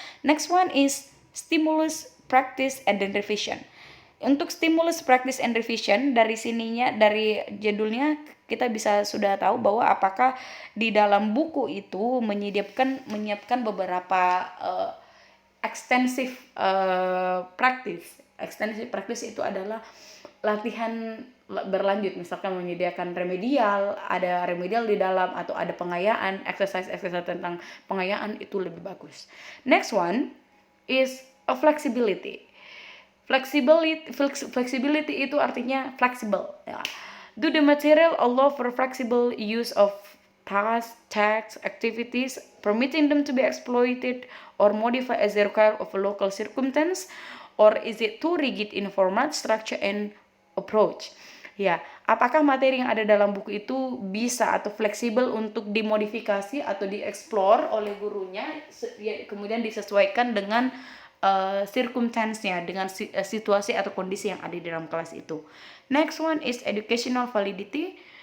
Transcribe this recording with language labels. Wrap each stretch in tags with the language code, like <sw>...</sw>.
<en>Next one is stimulus, practice, and then revision.</en> <id>Untuk</id> <en>stimulus, practice, and revision,</en> <id>dari dari judulnya kita bisa sudah tahu bahwa apakah di dalam buku itu menyiapkan beberapa extensive practice. Extensive practice itu adalah latihan berlanjut, misalkan menyediakan remedial, ada remedial di dalam, atau ada pengayaan, exercise tentang pengayaan, itu lebih bagus.</id> <en>Next one is a flexibility. Flexibility</en> <id>itu artinya flexible ya.</id> <en>Do the material allow for flexible use of tasks, tasks, activities, permitting them to be exploited or modified as they require of a local circumstance, or is it too rigid in format, structure, and approach?</en> <id>Ya, apakah materi yang ada dalam buku itu bisa atau fleksibel untuk dimodifikasi atau dieksplor oleh gurunya, kemudian disesuaikan dengan circumstance-nya, dengan situasi atau kondisi yang ada di dalam kelas itu.</id> <en>Next one is educational validity.</en>